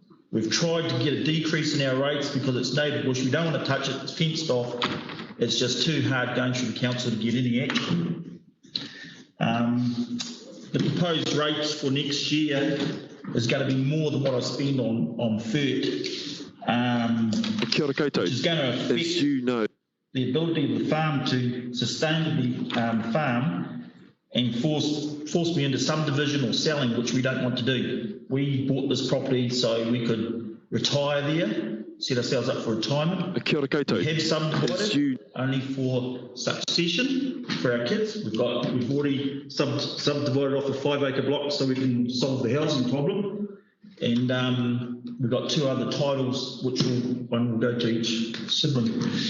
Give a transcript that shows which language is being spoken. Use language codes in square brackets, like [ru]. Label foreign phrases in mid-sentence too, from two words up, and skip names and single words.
[en] We've tried to get a decrease in our rates because it's native bush. We don't want to touch it. It's fenced off. It's just too hard going through the council to get any action. The proposed rates for next year is going to be more than what I spend on FERT. [mi] Kia ora koutou. [en] Which is going to affect... As you know, the ability of the farm to sustainably farm and force me into subdivision or selling, which we don't want to do. We bought this property so we could retire there, set ourselves up for retirement. [mi] Kia ora koutou. [en] We have It's subdivided you. only for succession for our kids. We've already subdivided off a 5-acre block so we can solve the housing problem. And we've got 2 other titles, which one will go to each sibling.